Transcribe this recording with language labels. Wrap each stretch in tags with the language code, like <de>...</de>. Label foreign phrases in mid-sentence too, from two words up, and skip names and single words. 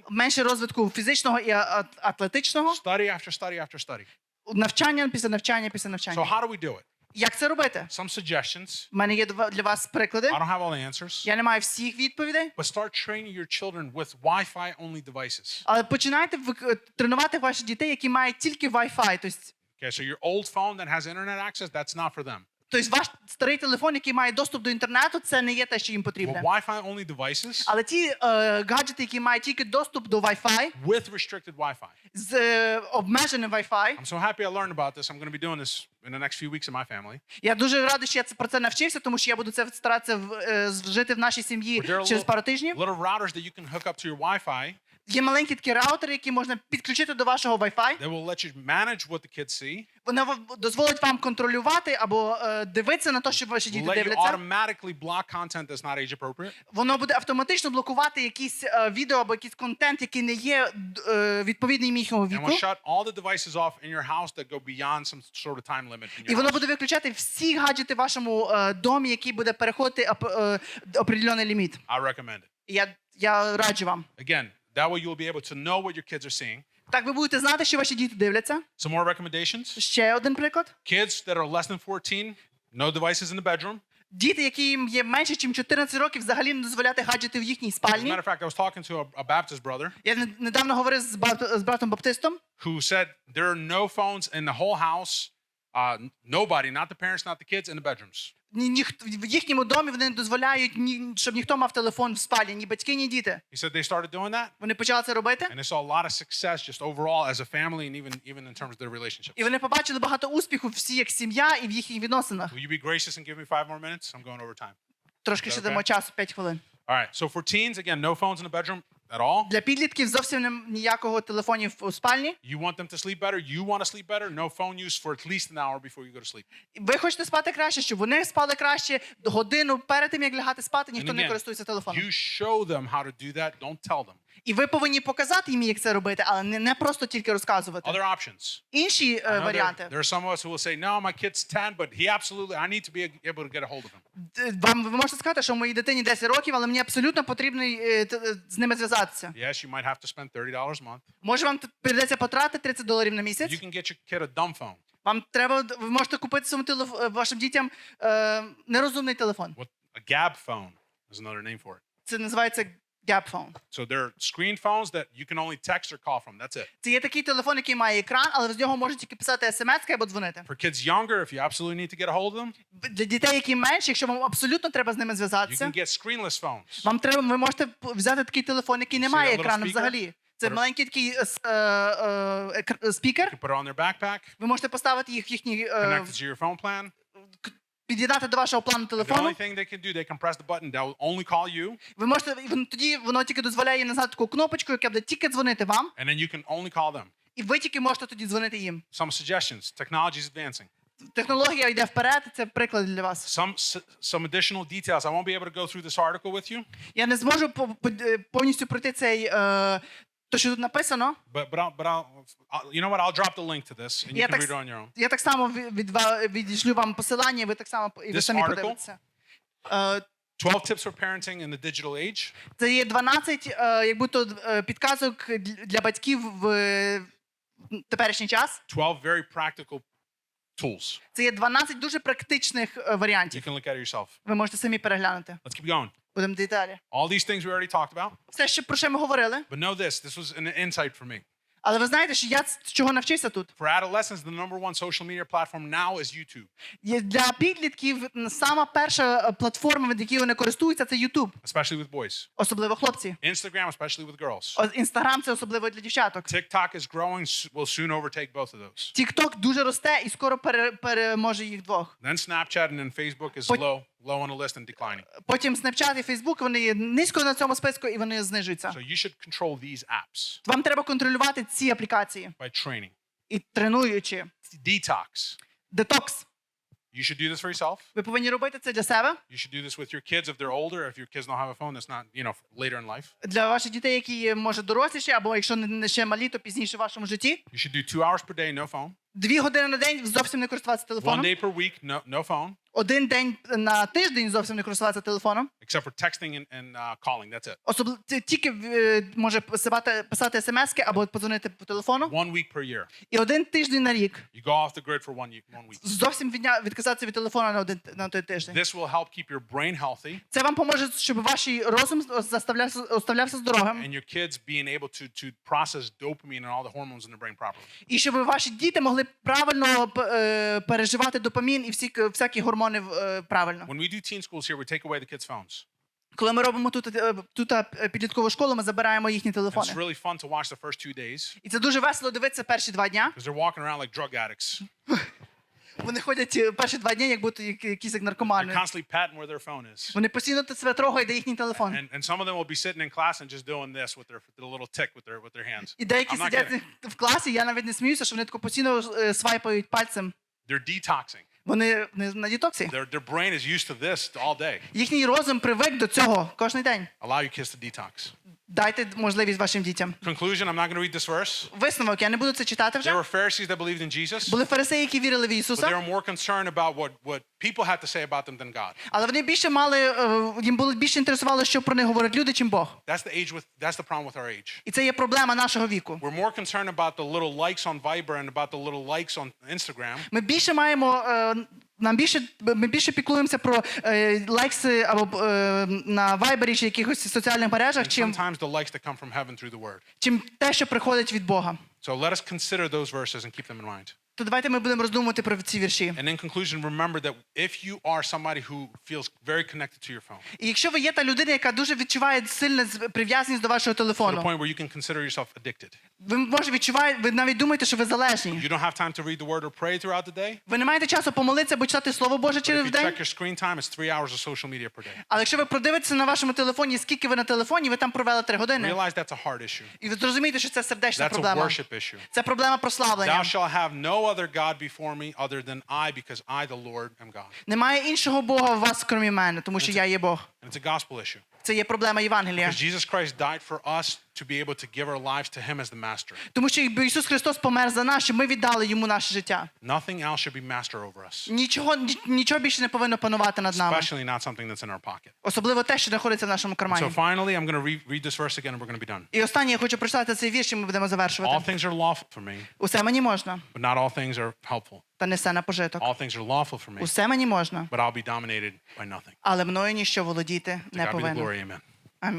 <uk>менше розвитку фізичного і атлетичного,</uk> <en>study after study after study.</en> <uk>навчання після навчання після</uk> <en>So</en> <uk>навчання.</uk> <en>how do we do it?</en> <uk>Як це робити?</uk> <en>Some suggestions.</en> <uk>У мене є для вас приклади.</uk> <en>I don't have all the answers.</en> <uk>Я не маю всіх відповідей,</uk> <en>But start training your children with Wi-Fi only devices.</en> <uk>але починайте тренувати ваших дітей, які мають тільки Wi-Fi.</uk> <en>Okay, so your old phone that has internet access, that's not for them.</en> <uk>Тобто ваш старий телефон, який має доступ до інтернету, це не є те, що їм</uk> <en>Well,</en> <uk>потрібне.</uk> <en>Wi-Fi only devices</en> <uk>Але ті гаджети, які мають тільки доступ до Wi-Fi,</uk> <en>with restricted Wi-Fi.</en> <uk>з обмеженим Wi-Fi,</uk> <en>I'm so happy I learned about this. I'm going to be doing this in the next few weeks in my family.</en> <uk>я дуже радий, що я про це навчився, тому що я буду це старатися вжити в нашій сім'ї</uk> <en>There are</en> <uk>через пару тижнів.</uk> <en>little routers that you can hook up to your Wi-Fi</en> <uk>Є маленькі такі раутери, які можна підключити до вашого Wi-Fi.</uk> <en>that will let you manage what the kids see.</en> <uk>Воно дозволить вам контролювати або дивитися на те, що ваші</uk> <en>Will</en> <uk>діти</uk> <en>let you</en> <uk>дивляться.</uk> <en>automatically block content that's not age appropriate.</en> <uk>Воно буде автоматично блокувати якісь відео або якийсь контент, який не є відповідним їхньому</uk> <en>And</en> <uk>віку.</uk> <en>will shut all the devices off in your house that go beyond some sort of time limit in</en> <uk>І</uk> <en>your</en> <uk>воно</uk> <en>house.</en> <uk>буде виключати всі гаджети в вашому домі, які буде переходити определений ліміт.</uk> <en>I recommend it.</en> <uk>І я раджу вам.</uk> <en>Again, that way you will be able to know what your kids are seeing.</en> <uk>Так ви будете знати, що ваші діти дивляться.</uk> <en>Some more recommendations.</en> <uk>Ще один приклад.</uk> <en>Kids that are less than 14, no devices in the bedroom.</en> <uk>Діти, яким є менше, ніж 14 років, взагалі не дозволяти гаджети в їхній</uk> <en>As a</en> <uk>спальні.</uk> <en>matter of fact, I was talking to a Baptist brother</en> <uk>Я недавно говорив з братом Баптистом.</uk> <en>who said there are no phones in the whole house. Nobody, not the parents, not the kids, in the bedrooms.</en> <uk>В їхньому домі вони не дозволяють, щоб ніхто мав телефон в спальні, ні батьки, ні діти.</uk> <en>He said they started doing that,</en> <uk>Вони почали це робити.</uk> <en>and they saw a lot of success just overall as a family, and even in terms of their relationships.</en> <uk>І вони побачили багато успіху всі як сім'я і в їхніх відносинах.</uk> <en>Will you be gracious and give me 5 more minutes? I'm going over time.</en> <uk>Трошки ще</uk> <en>Okay.</en> <uk>дамо часу, 5 хвилин.</uk> <en>All right. So for teens, again, no phones in the bedroom at all.</en> <uk>Для підлітків зовсім ніякого телефонів у спальні.</uk> <en>You want them to sleep better. You want to sleep better. No phone use for at least an hour before you go to sleep.</en> <uk>Ви хочете спати краще, щоб вони спали краще, годину перед тим, як лягати спати, ніхто</uk> <en>And</en> <uk>не</uk> <en>again,</en> <uk>користується телефоном.</uk> <en>You show them how to do that. Don't tell them.</en> <uk>І ви повинні показати їм, як це робити, але не просто тільки розказувати.</uk> <en>Other options.</en> <uk>Інші</uk> <en>I know</en> <uk>варіанти.</uk> <en>there are some of us who will say, no, my kid's 10, but he absolutely, I need to be able to get a hold of him.</en> <uk>Ви можете сказати, що моїй дитині 10 років, але мені абсолютно потрібно з ними зв'язатися.</uk> <en>Yes, you might have to spend $30 a month.</en> <uk>Може, вам прийдеться потратити $30 на місяць?</uk> <en>You can get your kid a dumb phone.</en> <uk>Вам треба, ви можете купити своєму вашим дітям нерозумний телефон.</uk> <en>What a Gab phone is another name for it.</en> <uk>Це називається Gap phone.</uk> <en>So they're screen phones that you can only text or call from. That's it.</en> <uk>Це є такий телефон, який має екран, але з нього можуть тільки писати смс або дзвонити.</uk> <en>For kids younger, if you absolutely need to get a hold of them,</en> <uk>Для дітей, які менші, якщо вам абсолютно треба з ними</uk> <en>you</en> <uk>зв'язатися,</uk> <en>can get screenless phones.</en> <uk>вам треба, ви можете взяти такий телефон, який не</uk> <en>See</en> <uk>має</uk> <en>that little</en> <uk>екрану</uk> <en>speaker?</en> <uk>взагалі. Це</uk> <en>Put it-</en> <uk>маленький такий</uk> <en>You</en> <uk>спікер.</uk> <en>can put it on their backpack,</en> <uk>Ви можете поставити їх в їхній,</uk> <en>connect it to your phone plan.</en> <uk>під'єднати до вашого плану</uk> <en>And the</en> <uk>телефону.</uk> <en>only thing they can do, they can press the button that will only call you,</en> <uk>Ви можете, тоді воно тільки дозволяє їм нажати таку кнопочку, яка буде тільки дзвонити вам,</uk> <en>and then you can only call them.</en> <uk>і ви тільки можете тоді дзвонити їм.</uk> <en>Some suggestions. Technology is advancing.</en> <uk>Технологія йде вперед, і це приклад для вас.</uk> <en>Some additional details. I won't be able to go through this article with you,</en> <uk>Я не зможу повністю пройти цей, то, що тут написано.</uk> <en>but I'll you know what? I'll drop the link to this, and you</en> <uk>Я</uk> <en>can</en> <uk>так,</uk> <en>read it on your own.</en> <uk>я так само відійшлю вам посилання, ви так само і ви</uk> <en>This</en> <uk>самі</uk> <en>article?</en> <uk>подивитеся.</uk> <en>12 tips for parenting in the digital age.</en> <uk>Це є 12 як будто підказок для батьків в теперішній час.</uk> <en>12 very practical tools.</en> <uk>Це є 12 дуже практичних</uk> <en>You</en> <uk>варіантів.</uk> <en>can look at it yourself.</en> <uk>Ви можете самі переглянути.</uk> <en>Let's keep going.</en> <uk>Будемо деталі.</uk> <en>All these things we already talked about,</en> <uk>Все, про що ми говорили.</uk> <en>but know this. This was an insight for me.</en> <uk>Але ви знаєте, що я чого навчився тут?</uk> <en>For adolescents, the number one social media platform now is YouTube,</en> <uk>Для підлітків сама перша платформа, від якої вони користуються, це YouTube.</uk> <en>especially with boys.</en> <uk>Особливо хлопці.</uk> <en>Instagram, especially with girls.</en> <uk>Інстаграм це особливо для дівчаток.</uk> <en>TikTok is growing, will soon overtake both of those.</en> <uk>Тікток дуже росте і скоро переможе їх двох.</uk> <en>Then Snapchat and then Facebook is But- low on the list and declining.</en> <uk>Потім Snapchat і Facebook, вони є низько на цьому списку і вони знижуються.</uk> <en>So you should control these apps</en> <uk>Вам треба контролювати ці аплікації</uk> <en>by training.</en> <uk>і тренуючи.</uk> <en>Detox.</en> <uk>Детокс.</uk> <en>You should do this for yourself.</en> <uk>Ви повинні робити це для себе,</uk> <en>You should do this with your kids if they're older. If your kids don't have a phone, that's not, later in life.</en> <uk>для ваших дітей, які є, може, доросліші, або якщо не ще малі, то пізніше в вашому житті.</uk> <en>You should do 2 hours per day, no phone.</en> <uk>2 години на день зовсім не користуватися</uk> <en>1</en> <uk>телефоном.</uk> <en>day per week, no phone,</en> <uk>1 день на тиждень зовсім не користуватися телефоном.</uk> <en>except for texting and calling. That's it.</en> <uk>Особливо тільки може писати смски або подзвонити по телефону.</uk> <en>1 week per year.</en> <uk>І 1 тиждень на рік.</uk> <en>You go off the grid for 1 week.</en> <uk>Зовсім відказатися від телефону на той тиждень.</uk> <en>This will help keep your brain healthy</en> <uk>Це вам поможе, щоб ваш розум оставлявся здоровим.</uk> <en>and your kids being able to process dopamine and all the hormones in the brain properly.</en> <uk>І щоб ваші діти могли правильно переживати допамін і всякі гормони правильно.</uk> <en>When we do teen schools here, we take away the kids' phones.</en> <uk>Коли ми робимо тут підліткову школу, ми забираємо їхні</uk> <en>And it's</en> <uk>телефони.</uk> <en>really fun to watch the first 2 days</en> <uk>І це дуже весело дивитися перші 2 дня.</uk> <en>because they're walking around like drug addicts.</en> <uk>Вони ходять перші 2 дні, як будто якісь як</uk> <en>They're</en> <uk>наркомани.</uk> <en>constantly patting where their phone is.</en> <uk>Вони постійно себе трогають, де їхній телефон.</uk> <en>And some of them will be sitting in class and just doing this with their little tick with their hands.</en> <uk>І деякі</uk> <en>I'm not</en> <uk>сидять</uk> <en>kidding.</en> <uk>в класі, я навіть не сміюся, що вони тако постійно свайпають пальцем.</uk> <en>They're detoxing.</en> <uk>Вони на дітоксі.</uk> <en>Their brain is used to this all day.</en> <uk>Їхній розум привик до цього кожен день.</uk> <en>Allow your kids to detox.</en> <uk>Дайте можливість вашим дітям.</uk> <en>Conclusion, I'm not going to read this verse.</en> <uk>Висновок, я не буду це читати</uk> <en>There</en> <uk>вже.</uk> <en>were Pharisees that believed in Jesus,</en> <uk>Були фарисеї, які вірили в</uk> <en>but they</en> <uk>Ісуса,</uk> <en>were more concerned about what people had to say about them than God.</en> <uk>але вони більше мали, їм було більше інтересувало, що про них говорять люди, чим Бог.</uk> <en>That's the problem with our age.</en> <uk>І це є проблема нашого віку.</uk> <en>We're more concerned about the little likes on Viber and about the little likes on Instagram</en> <uk>Ми більше маємо, ми більше піклуємося про лайкси або на Вайбері чи якихось соціальних мережах,</uk> <en>and</en> <uk>чим</uk> <en>sometimes the likes that come from heaven through the word.</en> <uk>те, що приходить від Бога.</uk> <en>So let us consider those verses and keep them in mind.</en> <uk>То давайте ми будемо роздумувати про ці вірші.</uk> <en>And in conclusion, remember that if you are somebody who feels very connected to your phone,</en> <uk>І якщо ви є та людина, яка дуже відчуває сильну прив'язаність до вашого</uk> <en>to the</en> <uk>телефону,</uk> <en>point where you can consider yourself addicted.</en> <uk>ви може відчуваєте, ви навіть думаєте, що ви залежні.</uk> <en>You don't have time to read the word or pray throughout the day,</en> <uk>Ви не маєте часу помолитися або читати Слово Боже</uk> <en>but if</en> <uk>через</uk> <en>you</en> <uk>день.</uk> <en>check your screen time, it's 3 hours of social media per day.</en> <uk>Але якщо ви продивитеся на вашому телефоні, скільки ви на телефоні, ви там провели 3 години.</uk> <en>Realize that's a heart issue.</en> <uk>І ви зрозумієте, що це сердечна</uk> <en>That's a</en> <uk>проблема.</uk> <en>worship issue.</en> <uk>Це проблема</uk> <en>Thou</en> <uk>прославлення.</uk> <en>shalt have no other God before me other than I, because I, the Lord, am God.</en> <uk>Немає іншого Бога у вас, крім мене, тому що я є Бог.</uk> <en>And it's a gospel issue.</en> <uk>Це є проблема Євангелія.</uk> <en>Because Jesus Christ died for us to be able to give our lives to Him as the master.</en> <uk>Тому що якби Ісус Христос помер за нас, щоб ми віддали Йому наше життя.</uk> <en>Nothing else should be master over us,</en> <uk>Нічого більше не повинно панувати над нами.</uk> <en>especially not something that's in our pocket.</en> <uk>Особливо те, що знаходиться в нашому</uk> <en>So</en> <uk>кармані.</uk> <en>finally, I'm going to read this verse again and we're going to be done.</en> <uk>І останнє я хочу прочитати цей вірш, і ми будемо</uk> <en>All</en> <uk>завершувати.</uk> <en>things are lawful for me,</en> <uk>Усе мені можна,</uk> <en>but not all things are helpful.</en> <uk>та не все на пожиток.</uk> <en>All things are lawful for me,</en> <uk>Усе мені можна,</uk> <en>but I'll be dominated by nothing.</en> <uk>але мною ніщо володіти</uk> <en>To</en> <uk>не</uk> <en>God be the</en> <uk>повинно.</uk> <en>glory, amen.</en>